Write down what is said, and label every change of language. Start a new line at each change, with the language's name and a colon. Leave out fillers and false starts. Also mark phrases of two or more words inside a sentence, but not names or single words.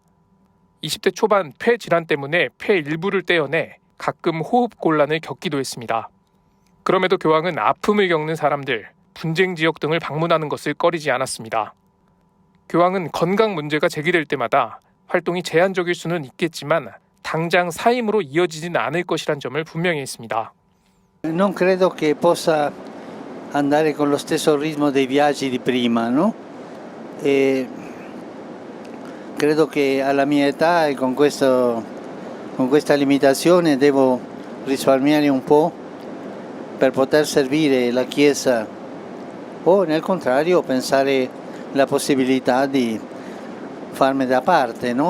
Korean: 20대 초반 폐 질환 때문에 폐 일부를 떼어내 가끔 호흡 곤란을 겪기도 했습니다. 그럼에도 교황은 아픔을 겪는 사람들, 분쟁 지역 등을 방문하는 것을 꺼리지 않았습니다. 교황은 건강 문제가 제기될 때마다 활동이 제한적일 수는 있겠지만 당장 사임으로 이어지진 않을 것이란 점을 분명히 했습니다.
Italian: Non credo che possa andare con lo stesso ritmo dei viaggi di prima, no? E credo che alla mia età e con questa limitazione devo risparmiare un po' per poter servire la Chiesa o nel contrario pensare la possibilità di farmi da parte, no?